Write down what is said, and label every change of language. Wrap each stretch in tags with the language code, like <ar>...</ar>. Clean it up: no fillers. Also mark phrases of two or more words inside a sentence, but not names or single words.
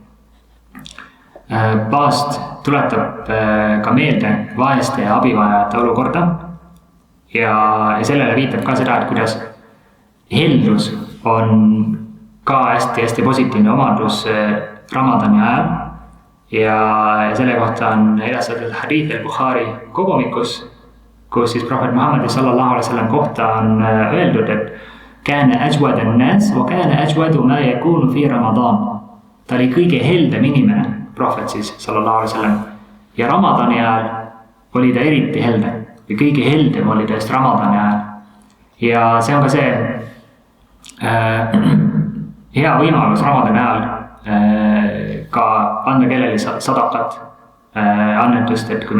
<et>Paast tuletab ka meelde vaeste ja abivajajate olukorda ja sellele viitab ka seda, et kuidas heldus on ka hästi positiivne omadus Ramadani ajal ja selle kohta on edastatud hadiith al-Bukhari kogumikus, kus siis prohvet Muhammad</et> <ar>صلى الله عليه وسلم</ar> <et>kohta on öeldud, et</et> <ar>كان أجود الناس وكان أجود ما يكون في رمضان.</ar> <et>Ta oli kõige heldem inimene, prohvet siis</et> <ar>صلى الله عليه وسلم,</ar> <et>ja Ramadani ajal oli ta eriti helde või kõige heldem oli ta just Ramadani ajal. Ja see on ka see hea võimalus Ramadani ajal ka anda kellelegi sadakat annetust, et kui me</et>